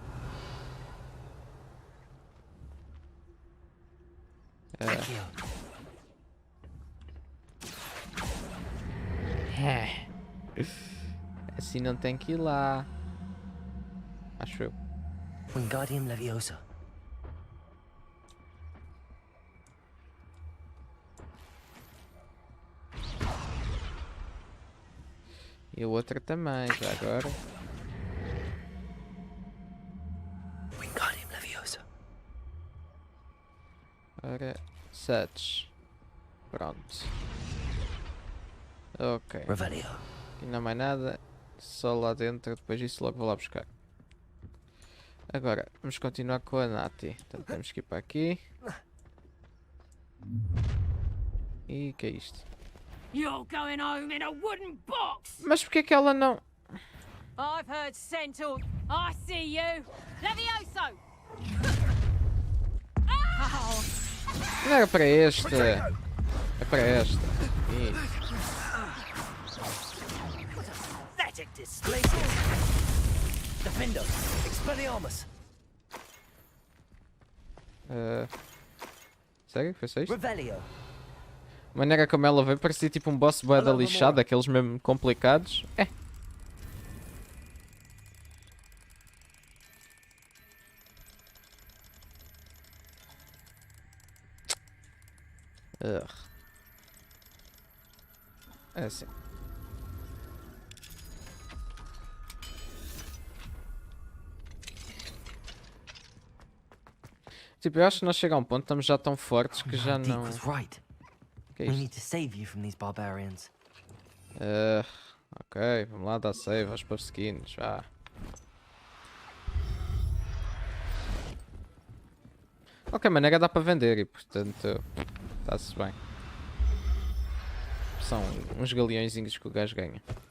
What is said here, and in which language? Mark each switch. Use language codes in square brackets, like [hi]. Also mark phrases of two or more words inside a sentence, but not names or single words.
[pt] Assim não tem que ir lá. Acho eu. Wingardium Leviosa. E a outra também, já agora. Wingardium Leviosa. Ora, such. Pronto. Ok. Revelio. Aqui não há mais nada. Só lá dentro, depois disso logo vou lá buscar. Agora, vamos continuar com a Nati. Então temos que ir para aqui. E o que é isto? [en] You're going home in a wooden box! [pt] Mas porquê que ela não... [en] I've heard Centaur. I see you. [pt] Levioso! Não era para esta. É para esta. Isso. [en] Pathetic displacer. [pt] Defendo. Expelliarmus. Sério? Foi só isto? Revelio. A maneira como ela veio parecia tipo um boss bué da lixado, aqueles mesmo complicados. É. É assim. Tipo, eu acho que nós chegamos a um ponto, estamos já tão fortes que já [en] Deep [pt] não... [en] was right. [pt] Que é [en] We [pt] isto? [en] need to save you from these barbarians. [pt] Ok, vamos lá dar save aos pavesquinos, vá. Ok, maneira dá para vender e portanto está-se bem. São uns galeõezinhos que o gajo ganha.